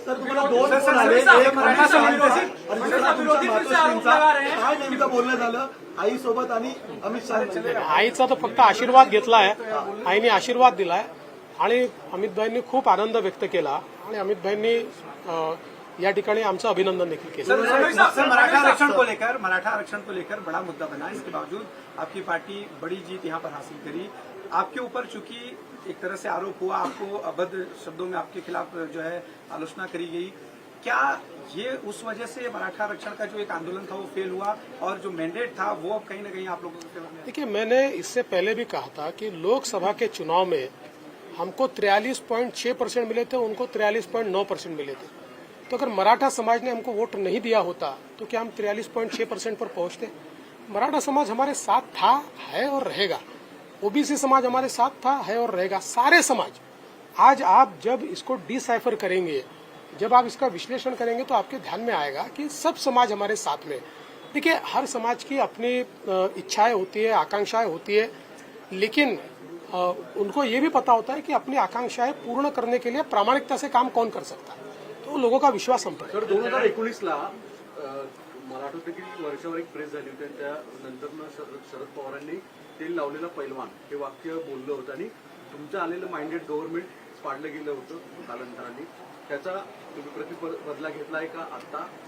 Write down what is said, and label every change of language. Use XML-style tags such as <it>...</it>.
<mr>तर तुम्हाला दोन फोन आले, एक मराठा समाजाचा आणि दुसरा तुमच्या मातोश्रींचा. काय नेमकं बोलणं झालं आईसोबत आणि अमित शहा? आईचा तर फक्त आशीर्वाद घेतला आहे. आईने आशीर्वाद दिलाय आणि अमितभाईंनी खूप आनंद व्यक्त केला आणि अमितभाईंनी या ठिकाणी आमचं अभिनंदन देखील केलं.</mr> <hi>मराठा आरक्षण को लेकर बड़ा मुद्दा बना. इसके बावजूद आपकी पार्टी बड़ी जीत यहाँ पर हासिल करी. आपके ऊपर चूंकि एक तरह से आरोप हुआ, आपको अभद्र शब्दों में आपके खिलाफ जो है आलोचना करी गई, क्या ये उस वजह से मराठा आरक्षण का जो एक आंदोलन था वो फेल हुआ और जो मैंडेट था वो अब कहीं ना कहीं आप लोगों के? देखिए, मैंने इससे पहले भी कहा था कि लोकसभा के चुनाव में हमको 43.6% मिले थे, उनको 43.9% मिले थे. तो अगर मराठा समाज ने हमको वोट नहीं दिया होता तो क्या हम 43.6% पर पहुंचते? मराठा समाज हमारे साथ था, है और रहेगा. ओबीसी समाज हमारे साथ था, है और रहेगा. सारे समाज. आज आप जब इसको डिसाइफर करेंगे, जब आप इसका विश्लेषण करेंगे तो आपके ध्यान में आएगा कि सब समाज हमारे साथ में. देखिए, हर समाज की अपनी इच्छाएं होती है, आकांक्षाएं होती है, लेकिन उनको ये भी पता होता है कि अपनी आकांक्षाएं पूर्ण करने के लिए प्रामाणिकता से काम कौन कर सकता है. तो लोगों का विश्वास हम पर.</hi> <mr>तर 2019ला मला आठवतं की वर्षावर एक प्रेस झाली होती. त्यानंतर शरद पवारांनी तेल लावलेला पैलवान हे वाक्य बोललं होतं आणि तुमचं आलेलं माइंडेड गव्हर्नमेंट पाडलं गेलं होतं कालांतराने. त्याचा तुम्ही प्रतिबदला घेतलाय का आता?</mr>